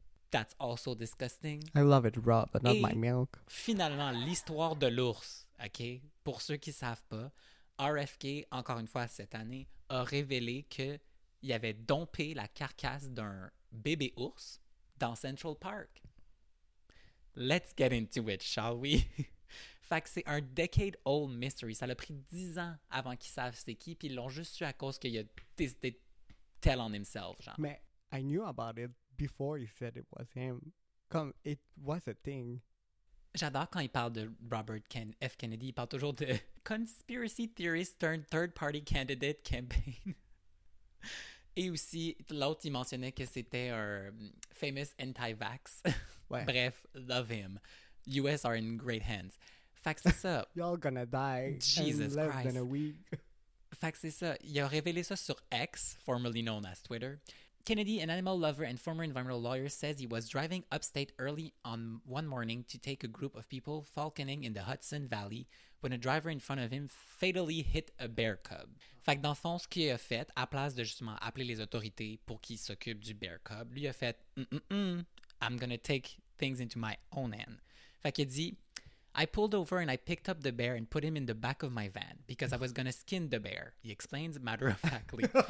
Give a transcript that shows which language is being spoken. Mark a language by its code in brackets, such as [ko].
[en] That's also disgusting. I love it raw, but not [fr] Et [en] my milk. [fr] finalement, l'histoire de l'ours, OK? Pour ceux qui ne savent pas, RFK, encore une fois cette année, a révélé qu'il avait dompé la carcasse d'un bébé ours dans Central Park. [en] Let's get into it, shall we? [fr] Fait que c'est un [en] decade-old mystery. [fr] Ça l'a pris 10 ans avant qu'ils savent c'est qui, puis ils l'ont juste su à cause qu'il a décidé de [en] tell on himself, [fr] genre. [en] Mais I knew about it before he said it was him. Comme, it was a thing. [fr] J'adore quand il parle de Robert F. [en] Kennedy, [fr] il parle toujours de [en] Conspiracy Theorist turned Third-Party Candidate Campaign. [fr] Et aussi, l'autre, il mentionnait que c'était un [en] famous anti-vax. [fr] Ouais. [en] Bref, love him. US are in great hands. [fr] Fait que c'est ça. [en] Y'all gonna die Jesus in less Christ. than a week. [fr] Fait que c'est ça. Il a révélé ça sur [en] X, formerly known as Twitter. Kennedy, an animal lover and former environmental lawyer, says he was driving upstate early on one morning to take a group of people falconing in the Hudson Valley when a driver in front of him fatally hit a bear cub. [fr] Fait que dans le fond, ce qu'il a fait, à place de justement appeler les autorités pour qu'ils s'occupent du [en] bear cub, [fr] lui a fait [en] I'm gonna take things into my own hand. [fr] Fait qu'il a dit [en] I pulled over and I picked up the bear and put him in the back of my van because I was gonna skin the bear. He explains matter-of-factly.